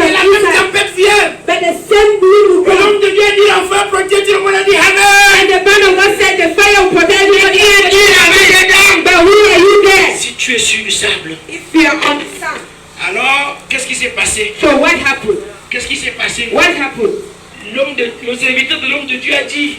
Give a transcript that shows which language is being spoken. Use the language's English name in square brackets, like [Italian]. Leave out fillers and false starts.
[French] Et la même tempête vient. [English] But the same wind will [French] Et [English] come. [French] l'homme de Dieu a dit l'enfer protège tout le monde a dit Amen. [English] And the man of God said the fire will protect everybody. But who are you there? [French] Si tu es sur du sable, [English] If you are on the sand. [French] alors qu'est-ce qui s'est passé? [English] So what happened? [French] Qu'est-ce qui s'est passé? [English] What happened? [French] Le serviteur de l'homme de Dieu a dit